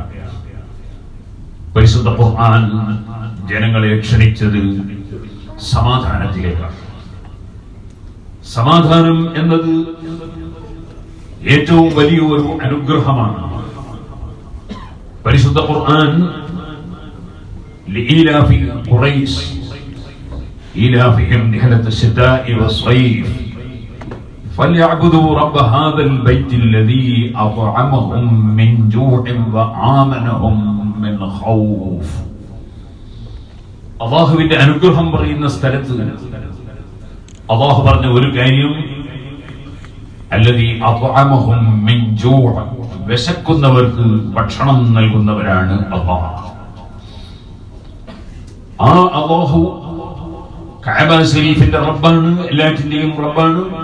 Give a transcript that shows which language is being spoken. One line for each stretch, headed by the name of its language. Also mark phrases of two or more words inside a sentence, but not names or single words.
Malayalam: പരിശുദ്ധ ഖുർആൻ ജനങ്ങളെ ക്ഷണിച്ചത് സമാധാനത്തിലേക്കാണ്. സമാധാനം എന്നത് ഏറ്റവും വലിയൊരു അനുഗ്രഹമാണ്. പരിശുദ്ധ ഖുർആൻ
Arabic: لإيلاف قريش إيلافهم رحلة الشتاء والصيف فليعبدوا رب هذا البيت الذي أطعمهم من جوع وآمنهم من خوف.
Malayalam: അല്ലാഹുവിന്റെ അനുഗ്രഹം പറയുന്ന സ്ഥലത്ത് അല്ലാഹു പറഞ്ഞ ഒരു കാര്യം
Arabic: الذي أطعمهم من جوع,
Malayalam: വിശക്കുന്നവർക്ക് ഭക്ഷണം നൽകുന്നവരാണ് അല്ലാഹ്. ആ അല്ലാഹു കഅബ ശരീഫിന്റെ റബ്ബാണ്, എല്ലാറ്റിന്റെയും റബ്ബാണ്.